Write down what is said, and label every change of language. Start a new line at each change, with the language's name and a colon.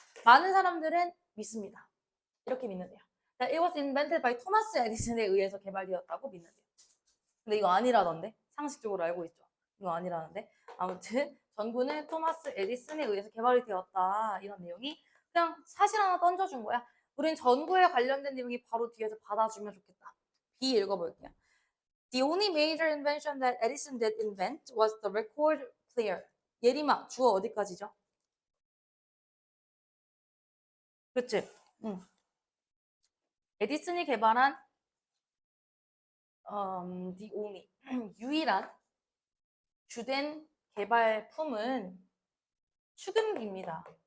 Korean: 많은 사람들은 믿습니다. 이렇게 믿는데요.
English: It was invented by
Korean: 토마스 에디슨에 의해서 개발되었다고 믿는데요. 근데 이거 아니라던데? 상식적으로 알고 있죠. 이거 아니라는데. 아무튼 전구는 토마스 에디슨에 의해서 개발이 되었다. 이런 내용이 그냥 사실 하나 던져준 거야. 우린 전구에 관련된 내용이 바로 뒤에서 받아주면 좋겠다. B 읽어볼게요.
English: The only major invention that Edison did invent was the record player.
Korean: 예림아, 주어 어디까지죠? 그치? 응. 에디슨이 개발한
English: the only
Korean: 유일한 주된 개발품은 축음기입니다.